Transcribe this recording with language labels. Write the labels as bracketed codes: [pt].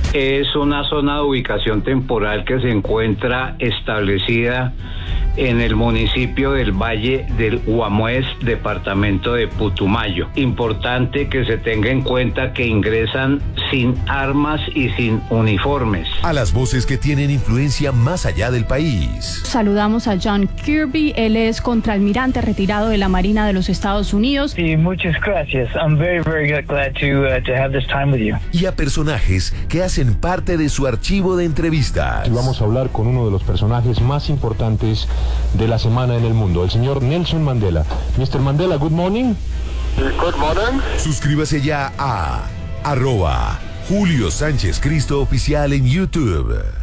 [es] Es una zona de ubicación temporal que se encuentra establecida en el municipio del Valle del Huamuez, departamento de Putumayo. Importante que se tenga en cuenta que ingresan sin armas y sin uniformes. A las voces que tienen influencia más allá del país. Saludamos a John Kirby, él es contraalmirante retirado de la Marina de los Estados Unidos. Sí, muchas gracias. [en] I'm very, very glad to have this time with you. [es] Y a personajes que hacen parte de su archivo de entrevistas. Y vamos a hablar con uno de los personajes más importantes de la semana en el mundo, el señor Nelson Mandela. [en] Mr. Mandela, good morning. Good morning. [es] Suscríbase ya a @ Julio Sánchez Cristo Oficial en YouTube.